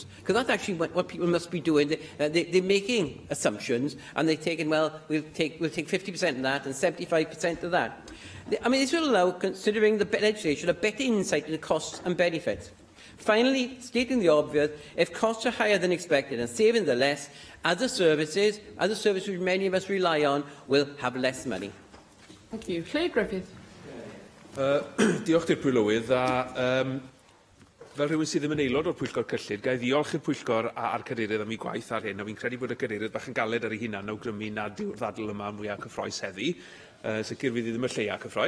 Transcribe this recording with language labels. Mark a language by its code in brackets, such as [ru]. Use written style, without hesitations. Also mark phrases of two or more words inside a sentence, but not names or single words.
[en] Because that's actually what people must be doing. They're making assumptions and they're taking, well, we'll take 50% of that and 75% of that. I mean, this will allow, considering the legislation, a better insight into costs and benefits. Finally, stating the obvious, if costs are higher than expected and savings are less, other services which many of us rely on will have less money. Thank you. [cy] Lle Griffith. Diolch i'r Pwylywydd, a fel rhywun sydd ddim yn aelod o'r Pwyllgor Cyllid, gai ddiolch i'r Pwyllgor a'r Cadeirydd am ei gwaith ar hyn, a fi'n credu bod y Cadeirydd bach yn galed ar ei hunan awgrymu nad yw'r ddadl yma mwyaf cyffroes heddi. Sicr fydd i ddim y lleia cyffroes.